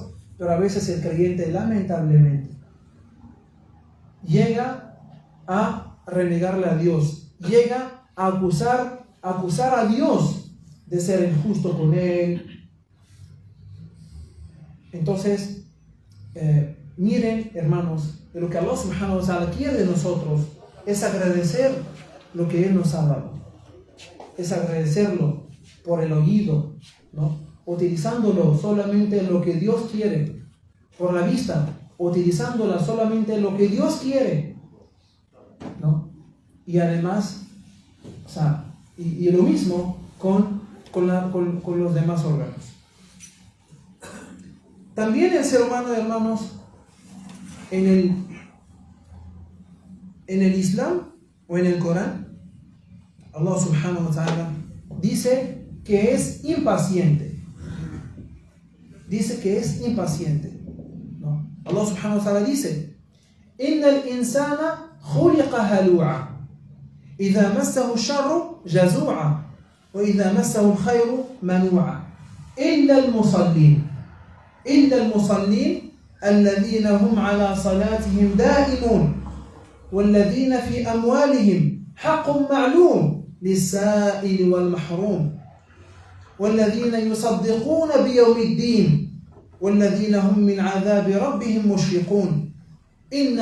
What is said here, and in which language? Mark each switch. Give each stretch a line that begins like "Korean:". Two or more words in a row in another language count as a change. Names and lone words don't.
Spanish: Pero a veces el creyente, lamentablemente, llega a renegarle a Dios, llega a acusar a Dios de ser injusto con él. Entonces, miren, hermanos, de lo que
Arabic: الله سبحانه وتعالى
Spanish: quiere de nosotros es agradecer lo que Él nos ha dado, es agradecerlo por el oído, ¿no? Utilizándolo solamente en lo que Dios quiere, por la vista, utilizándola solamente en lo que Dios quiere, ¿no? Y además, y lo mismo con los demás órganos. También el ser humano, hermanos, en el Islam o en el Corán,
Arabic: الله سبحانه وتعالى
Spanish: dice que es impaciente. ¿No?
Arabic: الله سبحانه وتعالى dice: إن الإنسان خلق هلوعا إذا مسه الشر جزوعا وإذا مسه الخير منوعا إلا المصلين الذين هم على صلاتهم دائمون والذين في أموالهم حق معلوم للسائل والمحروم والذين يصدقون بيوم الدين والذين هم من عذاب ربهم مشفقون إن